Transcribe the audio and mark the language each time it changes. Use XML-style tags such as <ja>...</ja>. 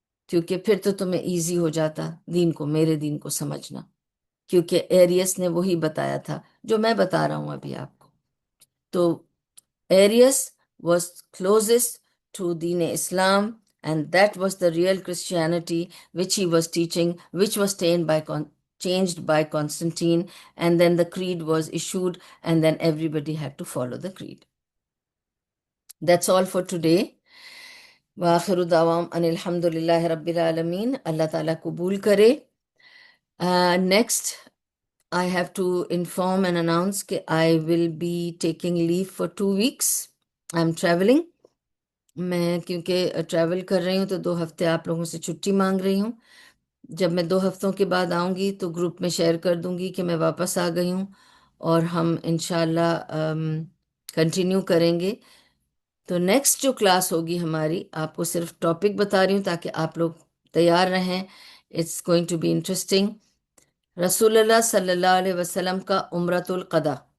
<ur>کیونکہ پھر تو تمہیں ایزی ہو جاتا دین کو، میرے دین کو سمجھنا، کیونکہ ایریس نے وہی بتایا تھا جو میں بتا رہا ہوں ابھی آپ کو۔</ur> <en>تو Arius was closest to Deen Islam, and that was the real Christianity which he was teaching, which was changed by Constantine, and then the creed was issued, and then everybody had to follow the creed. That's all for today.</en> <ar>وآخر دعوام ان الحمد للہ رب العالمین۔</ar> <ur>اللہ تعالیٰ قبول کرے۔</ur> <en>Next I have to inform and announce کہ I will be taking leave for 2 weeks. I'm traveling.</en> <ur>میں کیونکہ ٹریول کر رہی ہوں تو 2 ہفتے آپ لوگوں سے چھٹی مانگ رہی ہوں۔ جب میں 2 ہفتوں کے بعد آؤں گی تو گروپ میں شیئر کر دوں گی کہ میں واپس آ گئی ہوں، اور ہم انشاءاللہ کنٹینیو کریں گے۔ تو نیکسٹ جو کلاس ہوگی ہماری، آپ کو صرف ٹاپک بتا رہی ہوں تاکہ آپ لوگ تیار رہیں۔</ur> <en>It's going to be interesting.</en> <ur>رسول اللہ صلی اللہ علیہ وسلم کا عمرۃ القضا،</ur>